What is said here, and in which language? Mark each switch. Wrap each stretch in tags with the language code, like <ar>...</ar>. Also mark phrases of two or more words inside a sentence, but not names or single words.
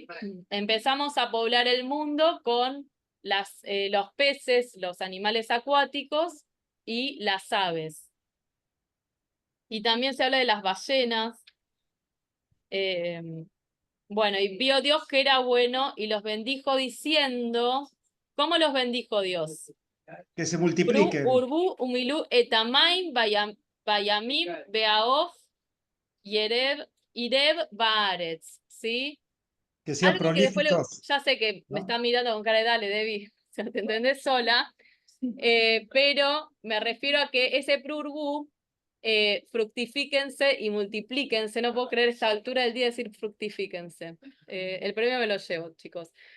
<es>Empezamos a poblar el mundo con los peces, los animales acuáticos y las aves. Y también se habla de las ballenas. Bueno, y vio Dios que era bueno y los bendijo diciendo, ¿cómo los bendijo Dios? Que se Bru, multipliquen.</es> <he>ורבו, ומלאו, את המים, בימים, והעוף, ירב, בארץ,</he> <es>¿sí? Que sean Algo que después, prolíficos. ya sé que me ¿no? está mirando con cara de dale, Debbie, te entendés sola, pero me refiero a que ese prurbu, fructifíquense y multiplíquense. No puedo creer esta altura del día decir fructifíquense. El premio me lo llevo, chicos.</es>